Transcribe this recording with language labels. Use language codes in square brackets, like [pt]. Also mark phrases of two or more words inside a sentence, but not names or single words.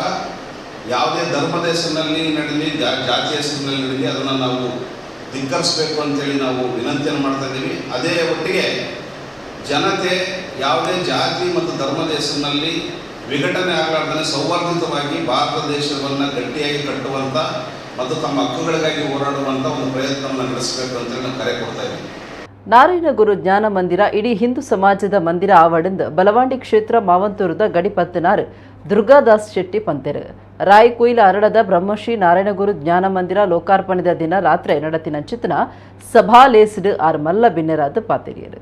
[kn] ಯಾವುದೇ ಧರ್ಮದ ಹೆಸರಿನಲ್ಲಿ ನಡೀಲಿ, ಜಾತಿಯ ಹೆಸರಿನಲ್ಲಿ ನಡೀಲಿ, ಅದನ್ನು ನಾವು ಧಿಕ್ಕರಿಸಬೇಕು ಅಂತೇಳಿ ನಾವು ವಿನಂತಿಯನ್ನು ಮಾಡ್ತಾ ಇದ್ದೀವಿ. ಅದೇ ಒಟ್ಟಿಗೆ ಜನತೆ ಯಾವುದೇ ಜಾತಿ ಮತ್ತು ಧರ್ಮದ ಹೆಸರಿನಲ್ಲಿ ವಿಘಟನೆ ಆಗಲಾರ್ದೇ ಸೌಹಾರ್ದಿತವಾಗಿ ಭಾರತ ದೇಶವನ್ನು ಗಟ್ಟಿಯಾಗಿ ಕಟ್ಟುವಂಥ ಮತ್ತು ತಮ್ಮ ಹಕ್ಕುಗಳಿಗಾಗಿ ಹೋರಾಡುವಂಥ ಒಂದು ಪ್ರಯತ್ನವನ್ನು ನಡೆಸಬೇಕು ಅಂತೇಳಿ ನಾವು ಕರೆ ಕೊಡ್ತಾ ಇದ್ದೀವಿ. [tcy] ನಾರಾಯಣಗುರು ಜ್ಞಾನ ಮಂದಿರ ಇಡೀ ಹಿಂದೂ ಸಮಾಜದ ಮಂದಿರ ಆವಡಂದು ಬಲವಾಂಡಿ ಕ್ಷೇತ್ರ ಮಾವಂತೂರದ ಗಡಿಪತ್ತನಾರ್ ದುರ್ಗಾದಾಸ್ ಶೆಟ್ಟಿ ಪಂತೆರು ರಾಯ್ ಕುಯಿಲ ಅರಳದ ಬ್ರಹ್ಮಶ್ರೀ ನಾರಾಯಣಗುರು ಜ್ಞಾನ ಮಂದಿರ ಲೋಕಾರ್ಪಣೆದ ದಿನ ರಾತ್ರಿ ನಡತಿನ ಚಿತ್ತನ ಸಭಾ ಲೇಸ್ಡ್ ಆರ್ ಮಲ್ಲ ಬಿನ್ನೆರಾದ ಪಾತೆರಿಯರು.